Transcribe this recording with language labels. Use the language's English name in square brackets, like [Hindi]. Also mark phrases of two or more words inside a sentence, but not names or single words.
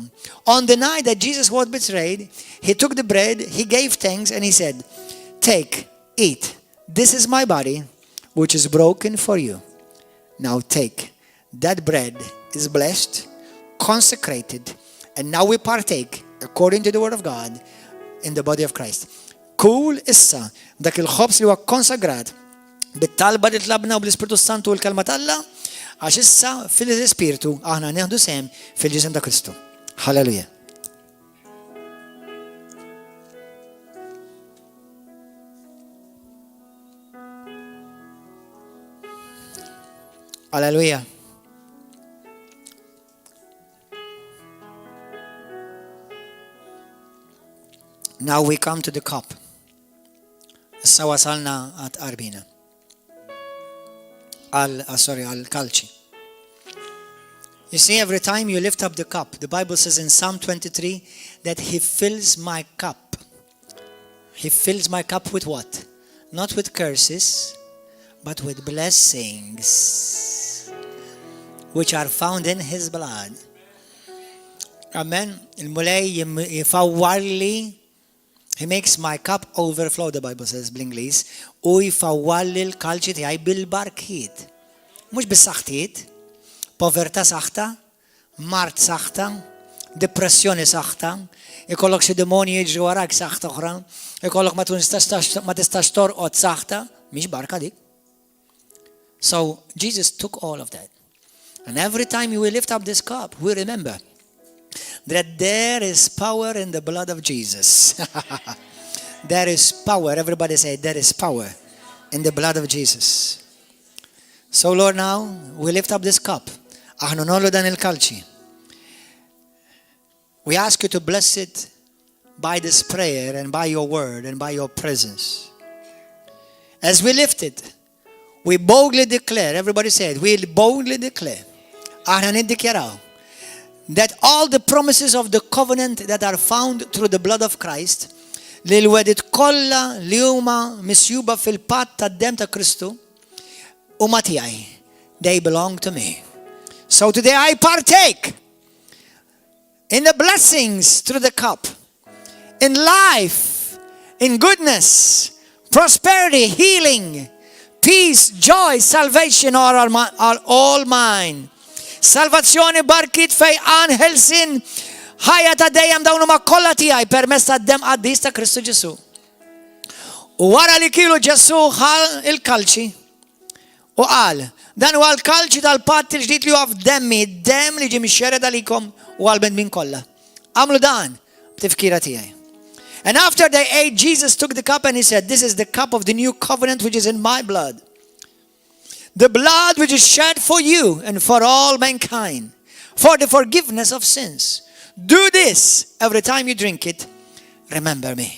[English] On the night that Jesus was betrayed, he took the bread, he gave thanks and he said, take, eat. This is my body, which is broken for you. Now take. That bread is blessed, consecrated, and now we partake according to the word of God in the body of Christ. [Maltese] Kull issa dak il-ħobs li huwa konsagrat bit-talba li tlabna u bl-Ispiritu Santu u l-kelma talla għax issa fil-Ispiritu aħna nieħdu sehem fil-ġisem ta' Kristu. Halleluja. Hallelujah. [English] Now we come to the cup. [Maltese] Issa wasalna għat qarbina. Għal kalċi. [English] You see, every time you lift up the cup, the Bible says in Psalm 23 that He fills my cup. He fills my cup with what? Not with curses, but with blessings, which are found in His blood. [Maltese] Amen. Il-mulej jifawwalli. He makes my cup overflow, the Bible says bl-Ingliż, u jifawwalli l-kalċi tiegħi bil-barkiet. Mhux bis-saħħtiet, povertà saħħta, mart saħħta, depressjoni saħħta, ikollok xi demonji jiġru warak saħħta oħra, ikollok ma tistax torqod saħħta, mhix barka dik. [English] So Jesus took all of that. And every time we lift up this cup, we remember that there is power in the blood of Jesus. There is power. Everybody say, there is power in the blood of Jesus. So Lord, now we lift up this cup. [Maltese] Aħna nollu dan il-kalċi. [English] We ask you to bless it by this prayer and by your word and by your presence. As we lift it, we boldly declare, everybody say it, we boldly declare, [Maltese] aħna niddikjaraw, [English] that all the promises of the covenant that are found through the blood of Christ, [Maltese] li l-wedit kollha li huma misjuba fil-patt tad-dem ta' Kristu huma tiegħi. [English] They belong to me. So today I partake in the blessings through the cup, in life, in goodness, prosperity, healing, peace, joy, salvation are all mine. [Maltese] Salvazzjoni, barkit, fejqan, ħelsin, ħajja ta' dejjem dawn huma kollha tiegħi permezz tad-dem qaddis ta' Kristu Ġesu. U wara li kielu Ġesu ħal il-kalċi u qal, dan huwa l-kalċi tal-patt il-ġdid li huwa f'demmi, d-demm li ġie mixxered għalikom u għall-bnedmin kollha. Għamlu dan b'tifkira tiegħi. [English] And after they ate, Jesus took the cup and he said, this is the cup of the new covenant which is in my blood. The blood which is shed for you and for all mankind, for the forgiveness of sins. Do this every time you drink it. Remember me.